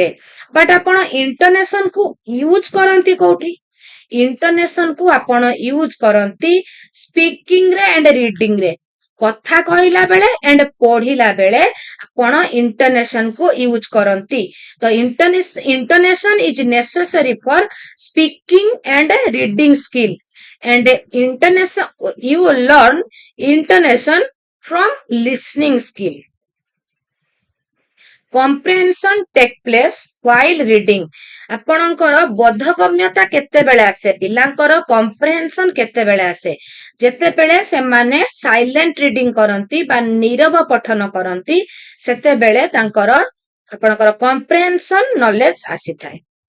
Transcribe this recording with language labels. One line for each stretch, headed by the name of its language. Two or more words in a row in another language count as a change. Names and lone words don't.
Odia: ବଟ୍ ଆପଣ ଇଣ୍ଟୋନେସନ କୁ ୟୁଜ କରନ୍ତି କୋଉଠି, ଇଣ୍ଟୋନେସନ କୁ ଆପଣ ୟୁଜ କରନ୍ତି ସ୍ପିକିଂ ରେ ଆଣ୍ଡ ରିଡିଂ ରେ। କଥା କହିଲା ବେଳେ ଆଣ୍ଡ ପଢିଲା ବେଳେ ଆପଣ ଇଣ୍ଟୋନେସନ କୁ ୟୁଜ କରନ୍ତି।
English: ତ intonation is necessary for speaking and reading skill, and intonation, you learn intonation from listening skill. Comprehension take place while reading,
Odia: ଆପଣଙ୍କର ବୋଧଗମ୍ୟତା କେତେବେଳେ ଆସେ, ପିଲାଙ୍କର କମ୍ପ୍ରେହେନ୍ସନ କେତେବେଳେ ଆସେ, ଯେତେବେଳେ ସେମାନେ
English: silent reading
Odia: କରନ୍ତି ବା ନୀରବ ପଠନ କରନ୍ତି, ସେତେବେଳେ ତାଙ୍କର ଆପଣଙ୍କର
English: comprehension knowledge
Odia: ଆସିଥାଏ।